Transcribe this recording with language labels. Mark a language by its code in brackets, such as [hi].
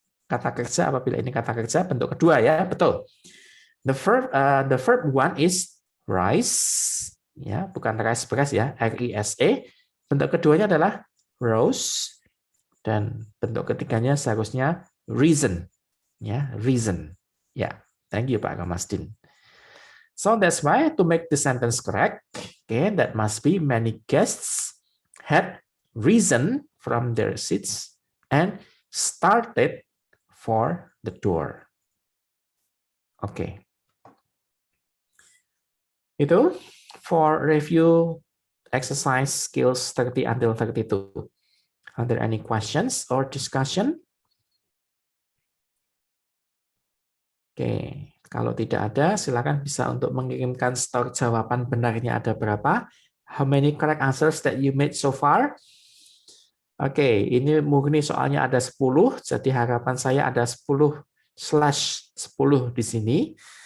[id] Kata kerja apabila ini kata kerja bentuk kedua ya, betul. [en] The verb one is rise, [id] ya, bukan rice beras ya, R-I-S-E. Bentuk keduanya adalah rose dan bentuk ketiganya seharusnya reason, ya, reason. [en] Ya, thank you Pak Kamasdin. So that's why to make the sentence correct, okay, that must be many guests had risen from their seats and started for the door. Okay. Itu for review exercise skills 30 until 32. Are there any questions or discussion? [id] Oke, kalau tidak ada, silakan bisa untuk mengirimkan store jawaban benarnya ada berapa. [en] How many correct answers that you made so far? [id] Oke, ini murni soalnya ada 10, jadi harapan saya ada 10/10 di sini.